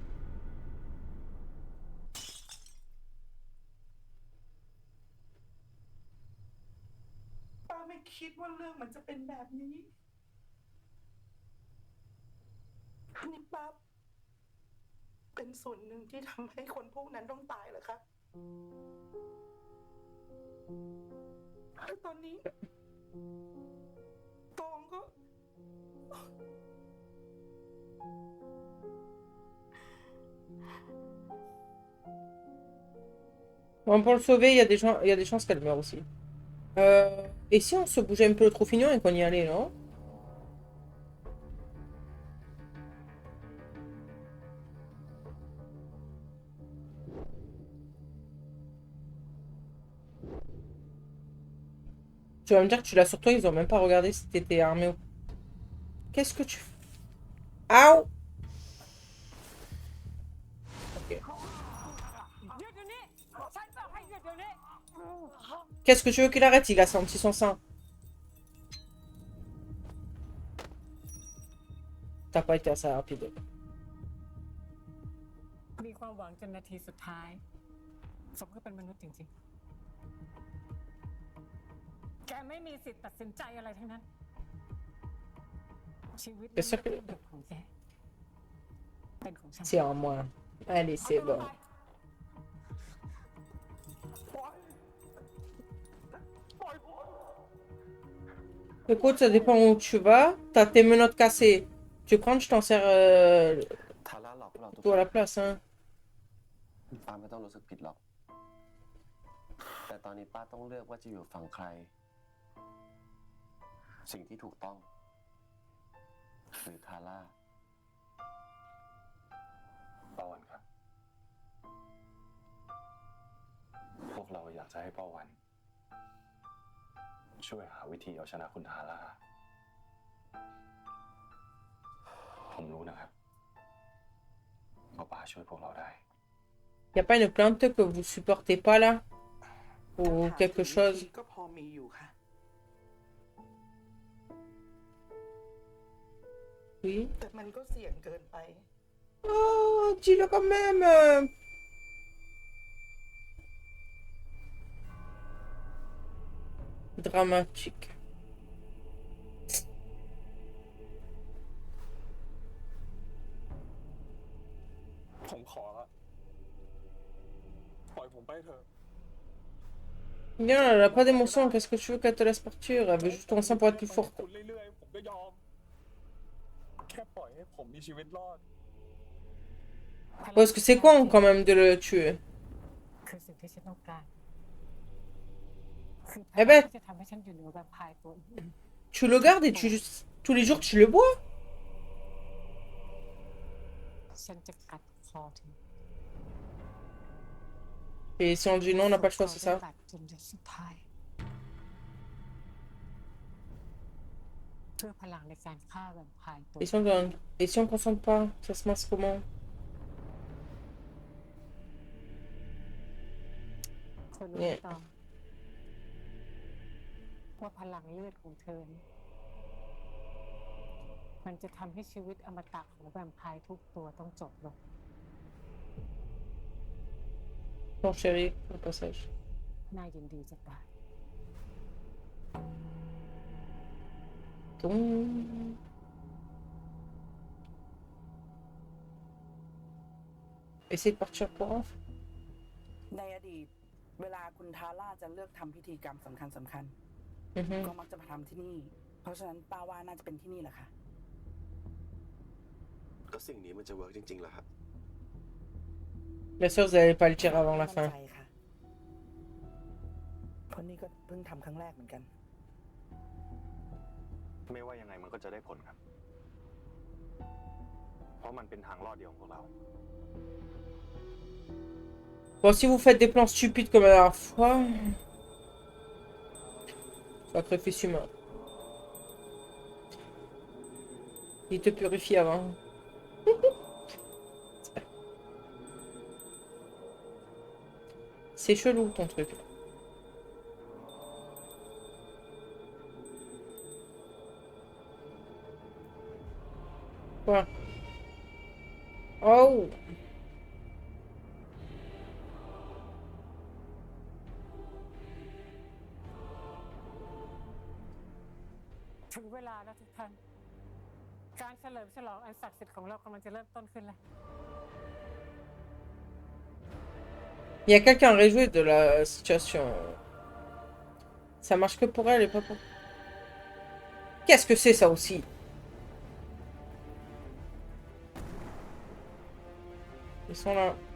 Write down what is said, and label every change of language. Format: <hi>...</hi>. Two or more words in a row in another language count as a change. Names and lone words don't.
<th>ป้าไม่คิดว่าเรื่องมันจะเป็นแบบนี้นี่ป้าเป็นส่วนหนึ่งที่ทำให้คนพวกนั้นต้องตายเหรอคะแล้วตอนนี้ตองก็</th> <fr>Bon, pour le sauver, il y a des gens, il y a des chances qu'elle meure aussi. Et si on se bougeait un peu le Troufignon et qu'on y allait, non? Tu vas me dire que tu l'as sur toi, ils ont même pas regardé si t'étais armé ou... Qu'est-ce que tu fais? Aouh! Ok.</fr> <th>หยุดเดี๋ยวนี้ฉัน</th> <fr>Qu'est-ce que tu veux qu'il arrête? Il a senti son sang. T'as pas été assez rapide.</fr> <th>มีความหวังจนนาทีสุดท้ายสมก็เป็นมนุษย์จริงๆ แกไม่มีสิทธิ์ตัดสินใจอะไรทั้งนั้น ชีวิตนี้ไม่เป็นของแกเป็นของฉัน</th> <fr>C'est en moi. Allez, c'est bon. Écoute, ça dépend où tu vas. T'as tes menottes cassées. Tu prends, je t'en sers</fr> <th>ทาร่าหลอกพวกเราทุก</th> <fr>tout</fr> <th>ค</th> <fr>à</fr> <th>น</th> <fr>la place, hein.</fr> <th>ป้าไม่ต้องรู้สึกผิดหรอก แต่ตอนนี้ป้าต้องเลือกว่าจะอยู่ฝั่งใคร สิ่งที่ถูกต้องหรือทาร่าป้าวันครับ พวกเราอยากจะให้ป้าวัน ช่วยหาวิธีเอาชนะคุณทาร่า ผมรู้นะครับว่าป้าช่วยพวกเราได้</th> <fr>Y a pas une plante que vous supportez pas là? Ou</fr> <th>ปัญหา</th> <fr>quelque</fr> <th>สิ่ง</th> <fr>chose?</fr> <th>ที่ก็พอมีอยู่ค่ะ</th> <fr>Oui.</fr> <th>แต่มันก็เสี่ยงเกินไป</th> <fr>Oh, dis-le quand même. Dramatique.</fr> <th>ผมขอละปล่อยผมไปเถอะ</th> <fr>Bien, elle a pas d'émotion. Qu'est-ce que tu veux qu'elle te laisse partir? Elle veut juste ton sang pour être plus</fr> <th>คุ</th> <fr>forte.</fr> <th>ณเรื่อยๆผมก็ยอม แค่ปล่อยให้ผมมีชีวิตรอด</th> <fr>Parce que c'est con quand même de le tuer.</fr> <th>คือสิ่งที่ฉันต้องการคือ</th> <fr>Eh ben</fr> <th>ที่จะทำให้ฉันอยู่เหนือแวมไพร์ตัวอื่น</th> <fr>tu le gardes et tous les jours tu le bois.</fr> <th>ฉันจะกัดคอเธอ</th> <fr>Et si on dit non, on n'a pas le choix, c'est ça?</fr> <th>กัดจนเดือนสุดท้ายเพื่อพลังในการฆ่าแวมไพร์ตัว</th> <fr>Et si on consente pas, ça se passe comment?</fr> <th>คนรู้ไม่ต้องว่าพลังเลือดของเธอนี้มันจะทำให้ชีวิตอมตะของแวมไพร์ทุกตัวต้องจบลง</th> <fr>Mon chéri, au passage.</fr> <th>น่ายินดีจะตาย</th> <fr>Toum. Essaye de partir pour un.</fr> <th>ในอดีต เวลาคุณทาร่าจะเลือกทำพิธีกรรมสำคัญ Mhm. ก็มักจะมาทำที่นี่ เพราะฉะนั้นป้าว่าน่าจะเป็นที่นี่แหละค่ะ แล้วสิ่งนี้มันจะเวิร์กจริงๆเหรอครับ</th> <fr>Bien sûr, vous n'allez pas le dire avant la</fr> <th>มั่น</th> <fr>fin.</fr> <th>ใจค่ะเพราะนี่ก็เพิ่งทำครั้งแรกเหมือนกัน ไม่ว่ายังไงมันก็จะได้ผลครับ เพราะมันเป็นทางรอดเดียวของพวกเรา</th> <fr>Bon, si vous faites des plans stupides comme la dernière fois... Sacrifice humain. Il te purifie avant. C'est chelou ton truc. Quoi? Oh!</fr> <th>ถึงเวลาแล้วทุกท่าน การเฉลิมฉลองอันศักดิ์สิทธิ์ของเรากำลังจะเริ่มต้นขึ้นแล้ว</th> <fr>Il y a quelqu'un réjoui de la situation. Ça marche que pour elle et pas pour... Qu'est-ce que c'est ça aussi? Ils sont là.</fr>